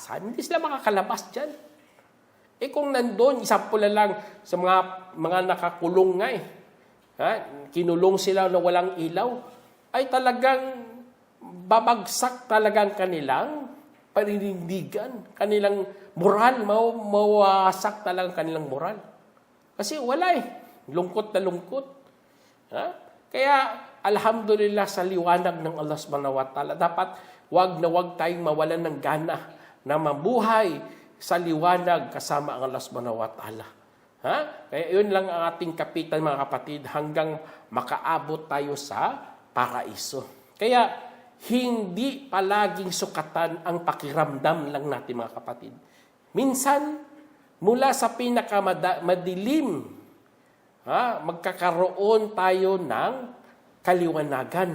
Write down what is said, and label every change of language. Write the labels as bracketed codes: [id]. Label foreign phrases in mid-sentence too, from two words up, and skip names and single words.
[tl] Hindi sila makakalabas dyan. Kung nandun, example na lang sa mga nakakulong nga kinulong sila na walang ilaw, ay talagang babagsak talagang kanilang paninindigan, kanilang moral, mawasak talagang kanilang moral. Kasi wala lungkot na lungkot. Kaya, alhamdulillah sa liwanag ng [ar] الله سبحانه وتعالى, [tl] dapat wag tayong mawalan ng gana na mabuhay sa liwanag kasama ang [ar] الله سبحانه وتعالى. [tl] Kaya yun lang ang ating kapitan, mga kapatid, hanggang makaabot tayo sa paraiso. Kaya, hindi palaging sukatan ang pakiramdam lang natin, mga kapatid. Minsan, mula sa pinakamadilim, magkakaroon tayo ng kaliwanagan.